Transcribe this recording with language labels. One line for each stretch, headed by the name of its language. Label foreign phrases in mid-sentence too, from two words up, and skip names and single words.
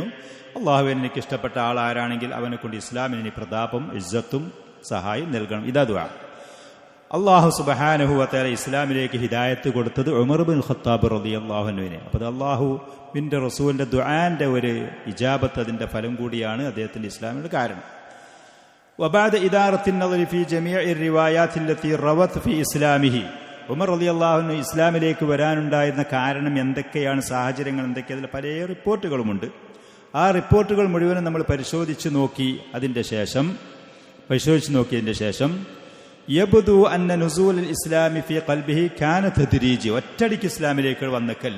Malayalam: അള്ളാഹുവിന് എനിക്ക് ഇഷ്ടപ്പെട്ട ആൾ ആരാണെങ്കിൽ അവനെ കൊണ്ട് ഇസ്ലാമിന് ഇനി പ്രതാപം ഇസ്സത്തും സഹായം നൽകണം. ഇതാ ദുആ. അള്ളാഹു
Arabic: سبحانه وتعالى
Malayalam: ഇസ്ലാമിലേക്ക് ഹിദായത്ത് കൊടുത്തത് ഉമർ ബിൻ ഖത്താബ് റളിയല്ലാഹു അൻഹുവിനെ. അപ്പോൾ അള്ളാഹുവിന്റെ റസൂലിന്റെ ദുആന്റെ ഒരു ഇജാബത്ത്, അതിന്റെ ഫലം കൂടിയാണ് അദ്ദേഹത്തിന്റെ ഇസ്ലാമിന്റെ കാരണം.
Arabic: وبعد إدارة النظر في جميع الروايات التي روت في إسلامه,
Malayalam: ഉമർ
Arabic: رضي الله عنه
Malayalam: ഇസ്ലാമിലേക്ക് വരാനുണ്ടായിരുന്ന കാരണം എന്തൊക്കെയാണ്, സാഹചര്യങ്ങൾ എന്തൊക്കെ, അതിൽ പല റിപ്പോർട്ടുകളുമുണ്ട്. ആ റിപ്പോർട്ടുകൾ മുഴുവനും നമ്മൾ പരിശോധിച്ചു നോക്കിയതിൻ്റെ ശേഷം
Arabic: يبدو أن نزول الإسلام في قلبه كان تدريجي,
Malayalam: ഒറ്റടിക്ക് ഇസ്ലാമിലേക്ക് വന്നേക്കല്ല.